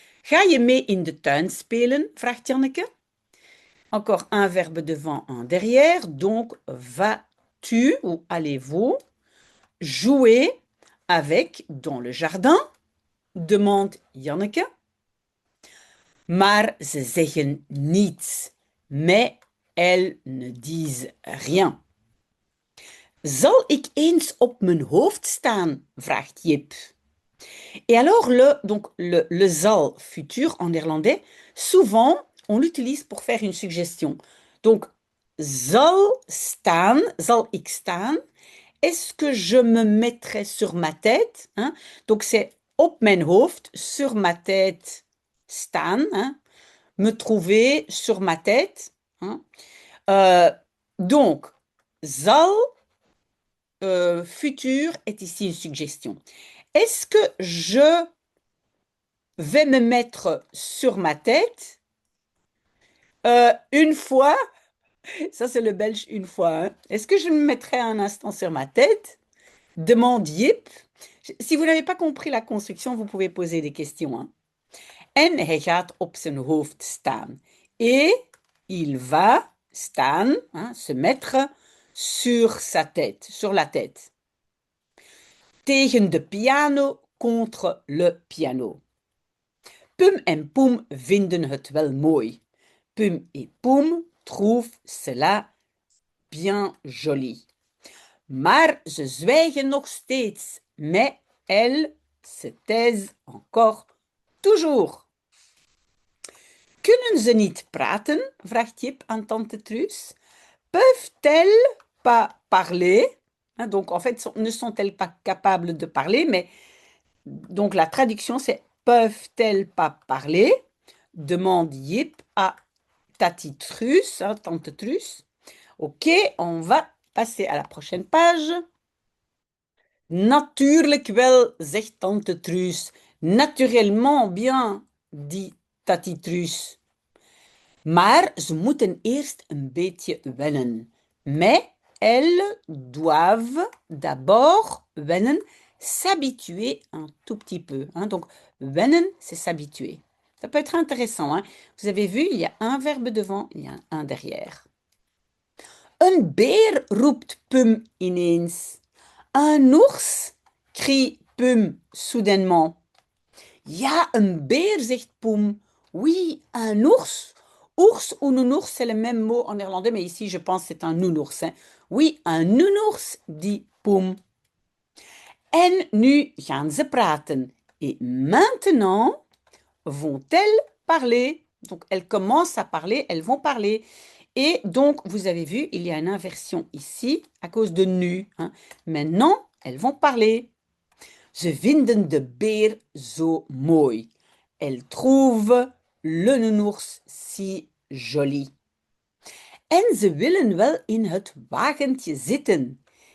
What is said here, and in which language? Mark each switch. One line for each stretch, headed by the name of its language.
Dutch: Ga je mee in de tuin spelen? Vraagt Janneke.
French: Encore un verbe devant, un derrière. Donc, vas-tu ou allez-vous jouer avec dans le jardin? Demande Janneke.
Dutch: Maar ze zeggen niets.
French: Mais elles ne disent rien.
Dutch: Zal ik eens op mijn hoofd staan? Vraagt Jip.
French: Et alors, le zal futur en néerlandais, souvent, on l'utilise pour faire une suggestion. Donc,
Dutch: zal ik staan,
French: est-ce que je me mettrai sur ma tête? Hein? Donc, c'est op mijn hoofd, sur ma tête, staan, hein? Me trouver sur ma tête. Hein? Donc, zal futur est ici une suggestion. Est-ce que je vais me mettre sur ma tête une fois? Ça, c'est le belge une fois. Hein. Est-ce que je me mettrai un instant sur ma tête? Demande Jip. Si vous n'avez pas compris la construction, vous pouvez poser des questions. Hein.
Dutch: En hij gaat op zijn hoofd staan.
French: Et il va staan, hein, se mettre sur sa tête, sur la tête.
Dutch: Tegen de piano,
French: contre le piano.
Dutch: Pum en Poem vinden het wel mooi.
French: Pum et Poem trouvent cela bien joli.
Dutch: Maar ze zwijgen nog steeds.
French: Mais elles se taisent encore toujours.
Dutch: Kunnen ze niet praten? Vraagt Jip aan tante Truus.
French: Peuvent-elles pas parler? Donc, en fait, ne sont-elles pas capables de parler? Mais donc, la traduction, c'est peuvent-elles pas parler? Demande Jip à Tati Truus, hein, Tante Truus. Ok, on va passer à la prochaine page.
Dutch: Natuurlijk wel, zegt Tante Truus.
French: Naturellement bien, dit Tati Truus.
Dutch: Maar ze moeten eerst een beetje wennen.
French: Mais elles doivent d'abord wennen, s'habituer un tout petit peu. Hein. Donc, wennen, c'est s'habituer. Ça peut être intéressant. Hein. Vous avez vu, il y a un verbe devant, il y a un derrière.
Dutch: Een beer roept Pum ineens.
French: Un ours, crie Pum soudainement.
Dutch: Ja, een beer, zegt Poum.
French: Oui, un ours. Ours ou nounours, c'est le même mot en néerlandais, mais ici, je pense que c'est un nounours. Hein. Oui, un nounours, dit Poum.
Dutch: En nu gaan ze praten.
French: Et maintenant, vont-elles parler? Donc, elles commencent à parler, elles vont parler. Et donc, vous avez vu, il y a une inversion ici à cause de nu. Hein. Maintenant, elles vont parler.
Dutch: Ze vinden de beer zo mooi.
French: Elles trouvent le nounours si joli.
Dutch: En ze willen wel in het wagentje zitten.